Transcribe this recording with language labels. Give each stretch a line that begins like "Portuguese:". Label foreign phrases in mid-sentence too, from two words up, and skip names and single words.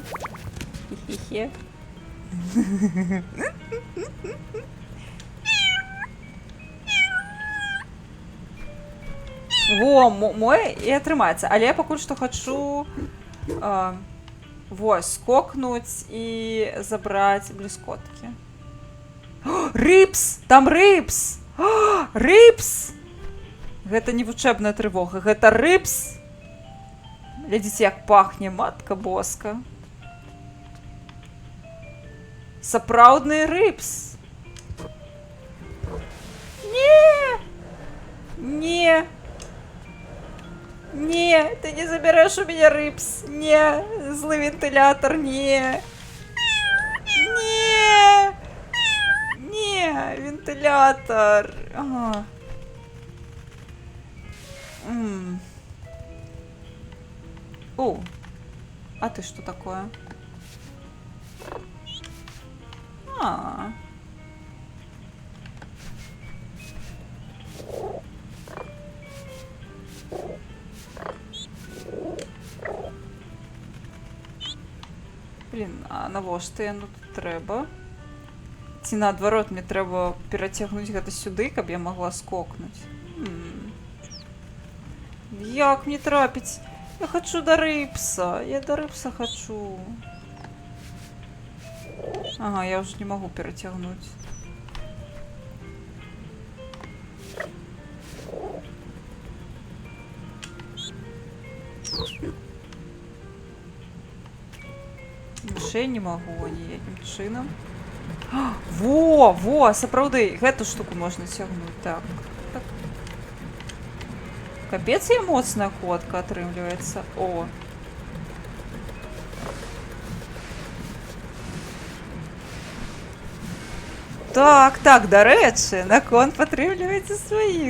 Ukrainian: Хі-хі-хі. Во, мой і тримається. Але я поки що хочу скокнуть і забрати блискотки. Рипс! Там рипс! Рипс!
Belarusian: Гэта не вучэбная трывога, гэта рипс! Глядзіце, як пахне,
Polish: матка боска.
Belarusian: Сапраўдны рипс! Не! Не!
Russian: Не, ты не заберешь у меня рипс. Не, злый вентилятор, не. Не. Не, вентилятор. Ага. О, а ты что такое? А.
Belarusian: Блін, а навошта яно тут трэба? Ці наадварот, мне трэба перацягнуць гэта сюды, каб я могла скокнуць. Як мне трапіць?
Ukrainian: Я хочу до рипса. Я до рипса хочу.
Russian: Ага, я уже не могу перацягнуць.
Ukrainian: Ще не могу ніяким чином.
Belarusian: Во, сапраўды, гэту штуку можна цягнуць. Так. Капец, я моцная ходка атрымліваецца. О. Так, дарэчы, наконт падтрымліваеце сваіх.